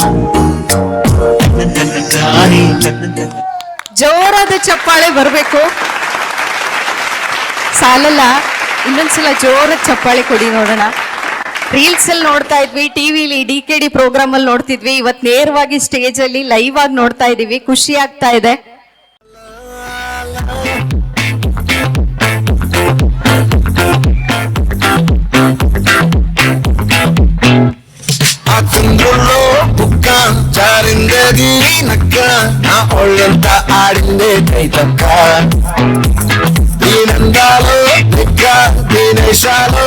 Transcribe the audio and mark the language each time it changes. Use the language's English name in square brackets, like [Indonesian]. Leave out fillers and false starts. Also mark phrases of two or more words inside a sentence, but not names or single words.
[Kannada] ಜೋರಾದ ಚಪ್ಪಾಳೆ ಬರಬೇಕು. ಸಾಲಲ್ಲ, ಇನ್ನೊಂದ್ಸಲ ಜೋರಾದ ಚಪ್ಪಾಳೆ ಕೊಡಿ ನೋಡೋಣ. ರೀಲ್ಸ್ ಅಲ್ಲಿ ನೋಡ್ತಾ ಇದ್ವಿ, ಟಿವಿಲಿ DKD ಪ್ರೋಗ್ರಾಮ್ ಅಲ್ಲಿ ನೋಡ್ತಿದ್ವಿ, ಇವತ್ತು ನೇರವಾಗಿ ಸ್ಟೇಜ್ ಅಲ್ಲಿ ಲೈವ್ ಆಗಿ ನೋಡ್ತಾ ಇದೀವಿ. ಖುಷಿ ಆಗ್ತಾ ಇದೆ. [Telugu] చంద్రుల్లో బుక్క జారిందేది నక్క నా ఒళ్ళంతా ఆడిందే కైతక్క దీనందాలో దిక్క దీనేశాలో